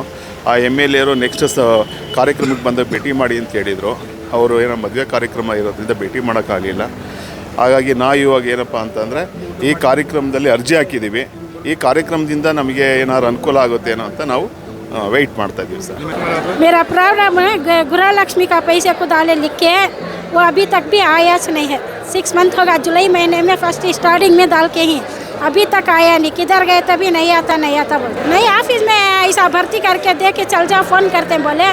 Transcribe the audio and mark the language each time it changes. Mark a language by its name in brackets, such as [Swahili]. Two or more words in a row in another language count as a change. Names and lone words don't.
[Kannada] ಆ MLAರು ನೆಕ್ಸ್ಟ್ ಕಾರ್ಯಕ್ರಮಕ್ಕೆ ಬಂದಾಗ ಭೇಟಿ ಮಾಡಿ ಅಂತ ಹೇಳಿದರು. ಅವರು ಏನೋ ಮದುವೆ ಕಾರ್ಯಕ್ರಮ ಇರೋದ್ರಿಂದ ಭೇಟಿ ಮಾಡೋಕ್ಕಾಗಲಿಲ್ಲ. ಹಾಗಾಗಿ ನಾವು ಇವಾಗ ಏನಪ್ಪ ಅಂತಂದರೆ ಈ ಕಾರ್ಯಕ್ರಮದಲ್ಲಿ ಅರ್ಜಿ ಹಾಕಿದ್ದೀವಿ. ಈ ಕಾರ್ಯಕ್ರಮದಿಂದ ನಮಗೆ ಏನಾದ್ರು ಅನುಕೂಲ ಆಗುತ್ತೇನೋ ಅಂತ ನಾವು ವೆಯ್ಟ್ ಮಾಡ್ತಾ ಇದ್ದೀವಿ ಸರ್. [Hindi] मेरा प्रॉब्लम है गृह लक्ष्मी का पैसे को डाले लिख के वो अभी तक भी आया नहीं है. 6 मंथ होगा, जुलाई महीने में [English] first starting [Hindi] में डाल के ही अभी तक आया नहीं. किधर गए तभी नहीं आता बोल. नहीं ऑफिस में ऐसा भर्ती करके दे के चल जाओ, फ़ोन करते हैं बोले.